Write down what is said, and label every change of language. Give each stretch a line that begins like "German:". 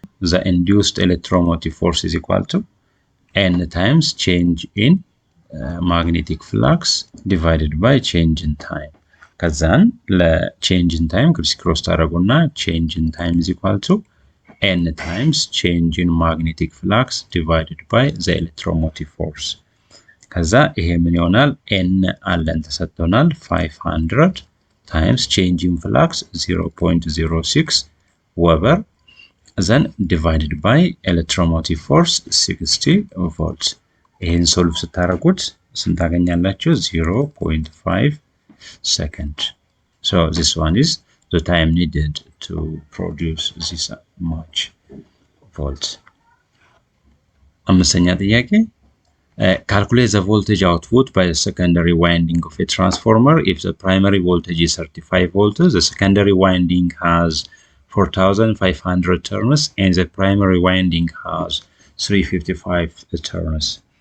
English: the induced electromotive force is equal to n times change in magnetic flux divided by change in time
Amharic: ከዛን
English: ለchange in time
Amharic: ክሮስ ታደርጉና
English: change in time is equal to n times change in magnetic flux divided by the electromotive force
Amharic: ከዛ ይሄ ምን ይሆናል
English: n
Amharic: አለን ተሰጥቶናል
English: 500 times change in flux 0.06 Weber then divided by electromotive force 60 volts.
Amharic: ይሄን ሶልቭ ስታደርጉት ስንት ታገኛላችሁ?
English: 0.5 second. So this one is the time needed to produce this much volts.
Amharic: አምስተኛ ጥያቄ
English: calculate the voltage output by the secondary winding of a transformer if the primary voltage is 35 volts, the secondary winding has 4500 turns and the primary winding has 355 turns.